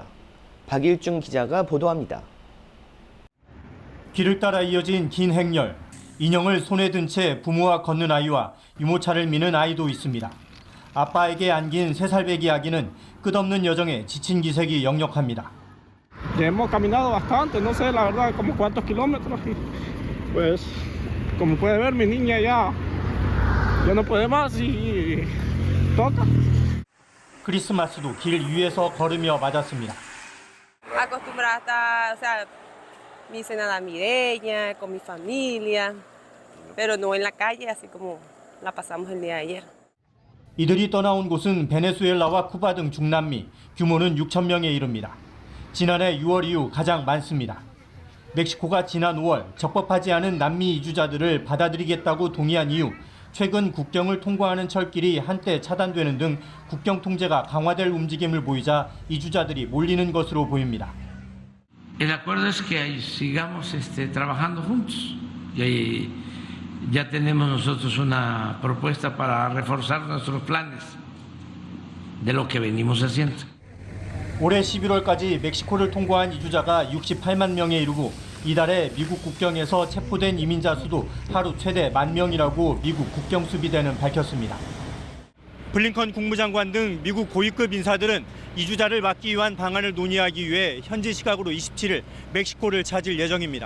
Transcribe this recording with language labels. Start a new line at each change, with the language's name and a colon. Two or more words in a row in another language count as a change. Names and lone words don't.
Korean: 박일중 기자가 보도합니다. 길을 따라 이어진 긴 행렬, 인형을 손에 든 채 부모와 걷는 아이와 유모차를 미는 아이도 있습니다. 아빠에게 안긴 3살배기 아기는 끝없는 여정에 지친 기색이 역력합니다.
Spanish: Hemos caminado bastante, no sé la verdad como cuántos kilómetros y pues como puede ver mi niña ya no puede más y toca.
Korean: 크리스마스도 길 위에서 걸으며 맞았습니다.
Spanish: Acostumbrada a estar, o sea, mi cena navideña, con mi familia, pero no en la calle, así como la pasamos el día de ayer.
Korean: 이들이 떠나온 곳은 베네수엘라와 쿠바 등 중남미, 규모는 6,000명에 이릅니다. 지난해 6월 이후 가장 많습니다. 멕시코가 지난 5월 적법하지 않은 남미 이주자들을 받아들이겠다고 동의한 이후 최근 국경을 통과하는 철길이 한때 차단되는 등 국경 통제가 강화될 움직임을 보이자 이주자들이 몰리는 것으로 보입니다.
Spanish: El acuerdo es que sigamos trabajando juntos y ya tenemos nosotros una propuesta para reforzar nuestros planes de lo que venimos haciendo.
Korean: 올해 11월까지 멕시코를 통과한 이주자가 68만 명에 이르고 이달에 미국 국경에서 체포된 이민자 수도 하루 최대 10,000명이라고 미국 국경수비대는 밝혔습니다. 블링컨 국무장관 등 미국 고위급 인사들은 이주자를 막기 위한 방안을 논의하기 위해 현지 시각으로 27일 멕시코를 찾을 예정입니다.